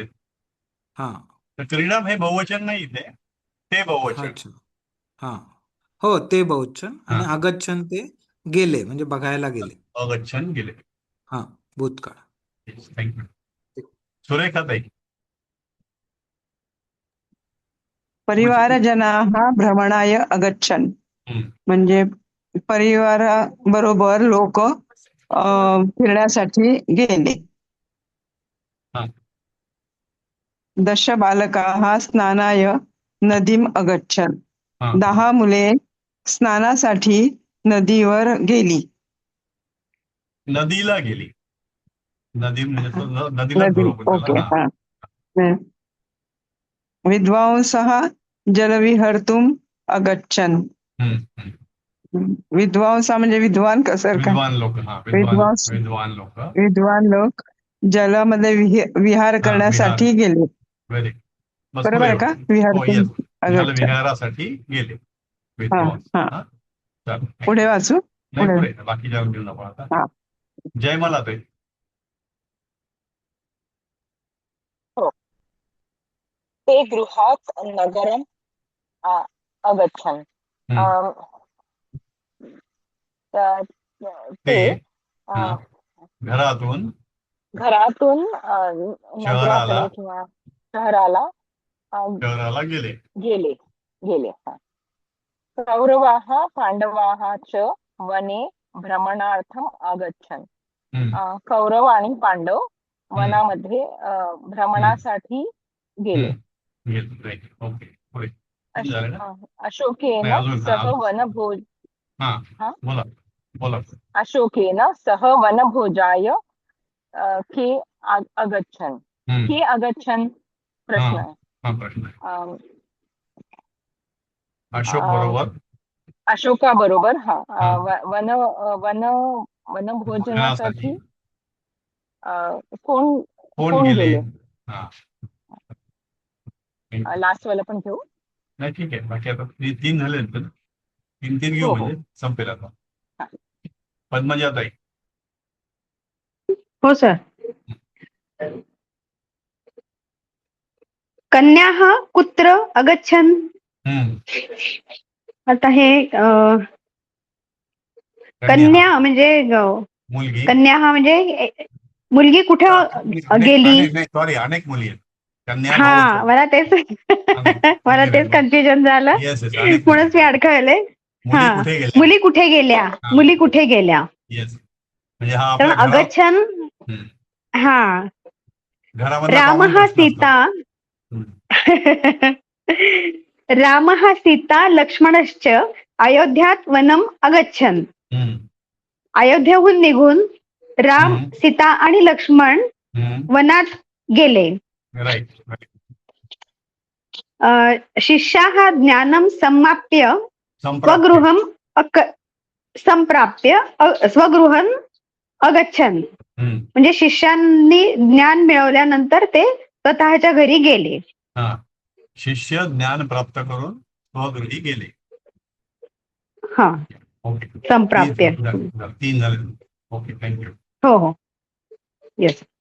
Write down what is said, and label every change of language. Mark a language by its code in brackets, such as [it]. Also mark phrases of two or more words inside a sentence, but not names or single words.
[mr] हा तर क्रीडा हे बहुवचन नाही इथे, ते बहुवचन. अच्छा. हा, हो, ते बहुवचन. हा. आणि अगच्छन ते गेले म्हणजे बघायला गेले. अगच्छन गेले. हा, भूतकाळ. थँक्यू. सुरेखाताई. [sa] परिवारजनाः भ्रमणाय अगच्छन् [mr] हम्म, म्हणजे परिवाराबरोबर लोक फिरण्यासाठी गेले. हा. [sa] दश बालकाः स्नानाय नदीम अगच्छन्. [mr] हा. 10 मुले स्नानासाठी नदीवर गेली. नदीला गेली. नदी म्हणजे नदीलाच नदी, बरोबर ओके. त्याला. हा. हा. [sa] विद्वांसः जलविहर्तुम् अगच्छन्. [mr] हम्म, हम्म. विद्वांस म्हणजे विद्वान कसं काय? विद्वान लोक. हा, विद्वांस विद्वान लोक. विद्वान लोक जलामध्ये विहार हा, विहार. करण्यासाठी गेले. व्हेरी. बस बरोबर पुढे. आहे का? हो, विहार येस. जल अगच्छन्. विहारासाठी गेले हा विद्वान. हा हा. चालेल. पुढे वाचू. नाही, पुढे बाकी जाऊन घेऊन आपण आता. हा. जयमला ताई. [sa] ते गृहात् नगरम् अगच्छन्. [mr] हम्म. अं, ते ते अं, घरातून घरातून शहराला नगराकडे किंवा शहराला अं, शहराला गेले. गेले गेले हा. [sa] कौरवाः पांडवाः च वने भ्रमणार्थम् आगच्छन्. [mr] हम्म. कौरव आणि पांडव वनामध्ये भ्रमणासाठी गेले. गेले. [en] right. ok. [mr] पुढे किती झाले ना? अशोकेन नाही, अजून [sa] सह वनभोज [mr] हा हा? बोला बोला. [sa] अशोकेन सह वनभोजाय के अगच्छन्. के अगच्छन् [mr] प्रश्न आहे. हा प्रश्न आहे. अं, अशोक अं, बरोबर अशोकाबरोबर हा हा. वन वन वनभोजनासाठी भोजनासाठी कोण कोण कोण गेले? गेले? हा लास्ट वाला पण घेऊ. नाही ठीक आहे. बाकी आता तीन झाले ना. तीन तीन घेऊ हो, हो. म्हणजे संपेल आता. हा. पद्मजाताई. हो सर. [sa] कन्याः कुत्र अगच्छन्. [mr] आता हे कन्या म्हणजे मुलगी कन्याः म्हणजे मुलगी कुठे गेली. सॉरी अनेक मुली आहेत. कन्या हा मला तेच मला तेच कन्फ्युजन झालं [en] yes yes [mr] अनेक म्हणूनच मी अडखळले. मुली हा कुठे गेल्या? मुली कुठे गेल्या. हा. मुली कुठे गेल्या. येस म्हणजे हा तर आपल्या घरात अगच्छन. हम्म. हा घरामधला राम common हा प्रश्न असतो. [sa] सीता रामः सीता लक्ष्मणश्च अयोध्यात वनम अगच्छन्. [mr] हम्म. अयोध्येहून निघून राम सीता आणि लक्ष्मण वनात गेले. राईट. [sa] शिष्याः ज्ञानं समाप्य स्वगृहं संप्राप्य स्वगृहं अगच्छन्. [mr] म्हणजे शिष्यांनी ज्ञान मिळवल्यानंतर ते स्वतःच्या घरी गेले. हा शिष्य ज्ञान प्राप्त करून स्वगृही गेले. हा ओके. संप्राप्य. तीन झाले. [en] ok thank you. [mr] हो हो येस.